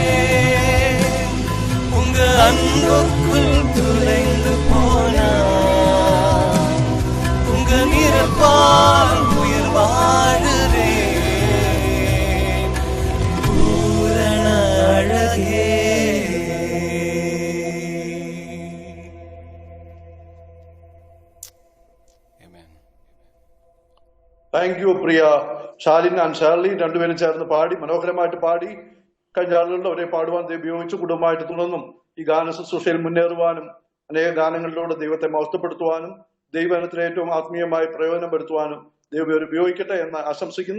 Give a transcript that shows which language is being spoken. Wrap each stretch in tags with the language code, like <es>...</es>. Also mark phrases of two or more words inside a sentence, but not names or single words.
<ta>உங்க அன்புக்குள் துளைந்து போனா, உங்க நிறப்பால் உயிர் வாழுதே. பூரண அழகே.</ta> <en>thank you</en> <ml>പ്രിയ ഷാലിൻ ആൻഡ് ഷാർലി, രണ്ടുപേരും ചേർന്ന് പാടി മനോഹരമായിട്ട് പാടി. കഴിഞ്ഞ ആളുകളിൽ അവരെ പാടുവാൻ ഉപയോഗിച്ച് കുടുംബമായിട്ട് തുടർന്നും ഈ ഗാന ശുശ്രൂഷയിൽ മുന്നേറുവാനും അനേക ഗാനങ്ങളിലൂടെ ദൈവത്തെ മഹത്വപ്പെടുത്തുവാനും ദൈവജനത്തിന് ഏറ്റവും ആത്മീയമായി പ്രയോജനപ്പെടുത്തുവാനും ദൈവം അവർ ഉപയോഗിക്കട്ടെ എന്ന് ആശംസിക്കുന്നു.</ml>